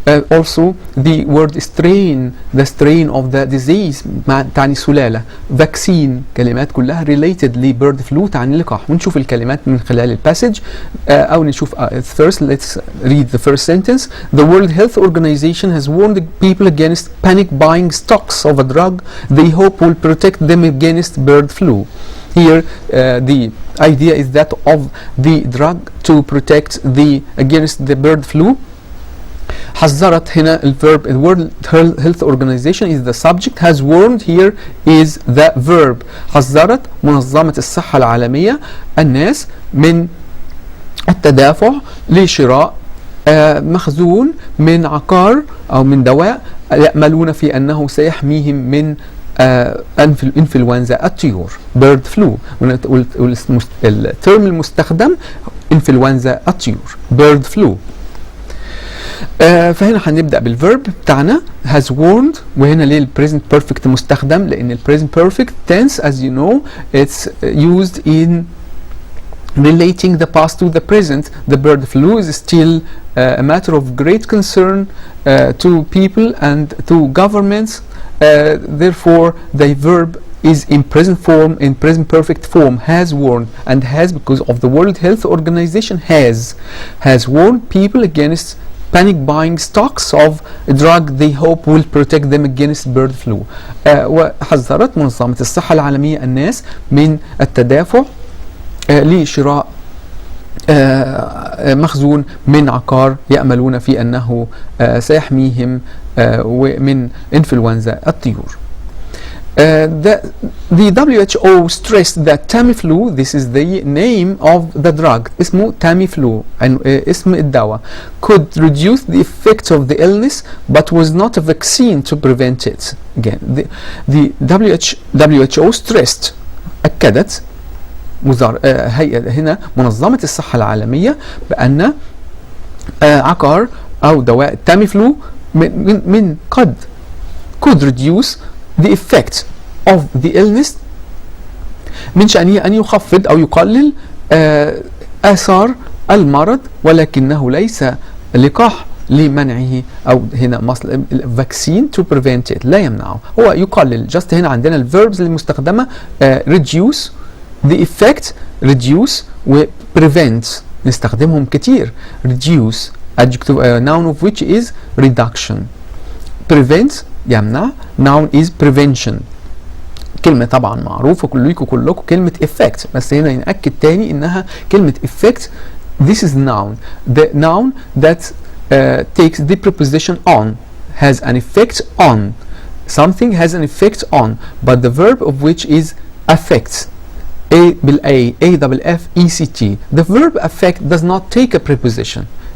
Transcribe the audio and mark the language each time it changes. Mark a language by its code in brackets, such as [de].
[en] Also the word strain, the strain of the disease [ar] تعني سلالة. vaccine كلمات كلها related ل bird flu تعني لقاح. ونشوف الكلمات من خلال الباسج أو نشوف first. [en] Let's read the first sentence. The World Health Organization has warned people against panic buying stocks of a drug they hope will protect them against bird flu. Here the idea is that of the drug to protect against the bird flu. [ar] حذرت هنا الverb. [en] The World Health Organization is the subject, has warned here is the verb. [ar] حذرت منظمة الصحة العالمية الناس من التدافع لشراء مخزون من عقار أو من دواء يأملون في أنه سيحميهم من انفلونزا الطيور bird flu. الترم المستخدم انفلونزا الطيور bird flu. فهنا هنبدأ بالverb بتاعنا has warned. وهنا ليه ال [en] present perfect [ar] مستخدم؟ لأن ال [en] present perfect tense as you know it's used in relating the past to the present. The bird flu is still a matter of great concern to people and to governments. Therefore the verb is in present form, in present perfect form, has warned. And has because of the World Health Organization has warned people against panic buying stocks of a drug they hope will protect them against bird flu. [ar] وحذرت منظمة الصحة العالمية الناس من التدافع لشراء مخزون من عقار يأملون في أنه سيحميهم من انفلونزا الطيور. [en] The WHO stressed that Tamiflu, this is the name of the drug, اسمه Tamiflu, [ar] اسم الدواء, [en] could reduce the effects of the illness but was not a vaccine to prevent it. Again, the WHO stressed, [ar] أكدت هيئة هنا منظمة الصحة العالمية بأن عقار أو دواء تاميفلو من [en] could reduce the effect of the illness [ar] من شأنه أن يخفض أو يقلل آثار المرض ولكنه ليس لقاح لمنعه أو هنا [en] vaccine to prevent it [ar] لا يمنعه هو يقلل. just هنا عندنا الverbs المستخدمة [en] reduce the effect reduce [ar] و prevent نستخدمهم كتير. [en] reduce adjective noun of which is reduction. [ar] prevent يمنع. [en] noun is prevention. [ar] كلمة طبعا معروفة كلكم كلمة effect بس هنا نأكد تاني إنها كلمة effect. [en] this is noun. the noun that takes the preposition on has an effect on. something has an effect on but the verb of which is affect. A-double-F-E-C-T. The verb affect does not take a preposition.